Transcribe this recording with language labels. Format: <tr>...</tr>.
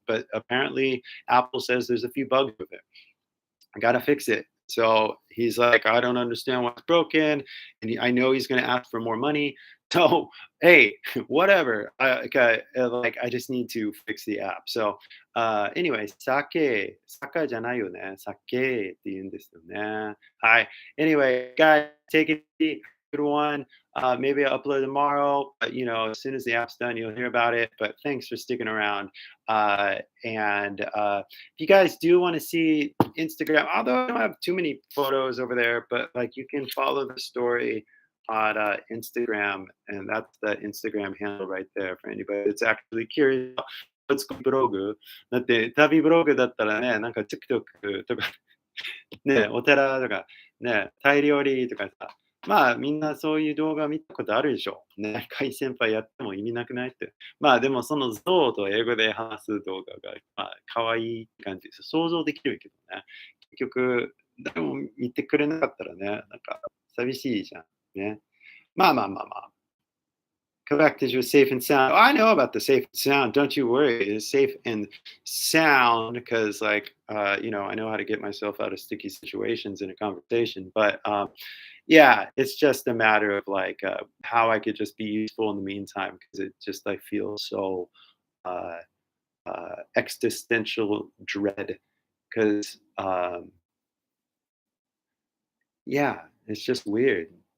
<en>But apparently, Apple says there's a few bugs with it. I gotta fix it. So he's like, I don't understand what's broken, and I know he's gonna ask for more money. So hey, whatever. Okay, like I just need to fix the app. So anyway,</en> <ja>sake じゃないよね。 sake って言うんですよね。はい。</ja> <en>Anyway, guys, take it easy. Good one. Maybe I'll upload tomorrow. But, as soon as the app's done, you'll hear about it. But thanks for sticking around. And if you guys do want to see Instagram, although I don't have too many photos over there, but like you can follow the story on Instagram, and that's the Instagram handle right there for anybody that's actually curious. Let's go</en> <ja>ブログだって旅ブログだったらね、なんか TikTok とかね、お寺とかね、タイ料理とかさ、まあみんなそういう動画見たことあるでしょ。ね、海先輩やっても意味なくないって。まあでもその象と英語で話す動画が、まあ可愛いって感じです。想像できるけどね。結局、誰も見てくれなかったらね、なんか寂しいじゃん。ね。まあまあまあまあ。</ja> <en>Collectors was safe and sound. Oh, I know about the safe and sound. Don't you worry. It's safe and sound because, like, I know how to get myself out of sticky situations in a conversation. But yeah, it's just a matter of like how I could just be useful in the meantime because it just I feel so uh, existential dread because yeah, it's just weird.</en>